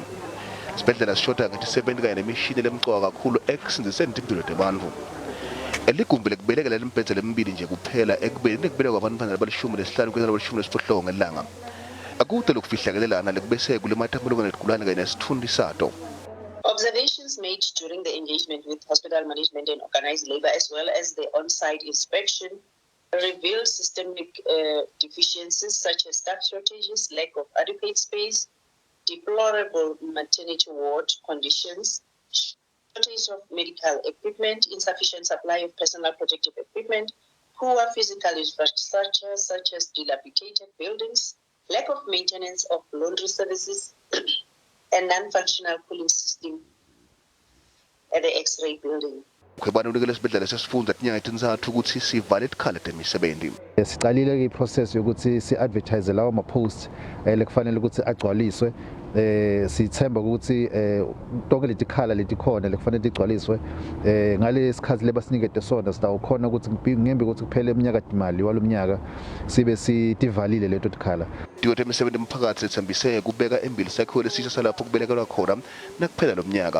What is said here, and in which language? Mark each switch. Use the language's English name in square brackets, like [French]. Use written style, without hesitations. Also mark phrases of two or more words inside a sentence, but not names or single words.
[Swati] Isibhedlela sishoda ngesebenti kanye nemishini lemcoka kakhulu ekusindiseni impilo zabantu. Eligumbi lekubeleka lempedzela emibili nje kuphela ekubeni nekubeleka kwabantu abalishumi5 kwezela abalishumi8 ngelanga. Akude lokufihlakelelana lekubese kulemathamulungu nesigulane kanye nesithundi sato. [English] Observations made during the engagement with hospital management and organized labor as well as the on-site inspection revealed systemic deficiencies such as staff shortages, lack of adequate space, deplorable maternity ward conditions, shortage of medical equipment, insufficient supply of personal protective equipment, poor physical infrastructure such as dilapidated buildings, lack of maintenance of laundry services, and non-functional cooling system at the X-ray building. [Swati] Mkhwebane unikele esibhedlela sesifundza tinyanga etintsatfu ukuthi sivale tikhala temisebenti. Siqalile iprocess yokuthi si-advertise lawo ma-post lekufanele ukuthi agcwaliswe. Sithemba ukuthi tonke letikhala letikhona lekufanele tigcwaliswe ngalesikhathi lebasinikete sona sitawukhona ukuthi ngembi ukuthi kuphele iminyaka imali walomnyaka sibe sitivalile leto tikhala. Tiko temisebenti emphakatsi lethembise kubeka embili sakhiwo lesisha salapho kubelekelwa khona nakuphela lomnyaka.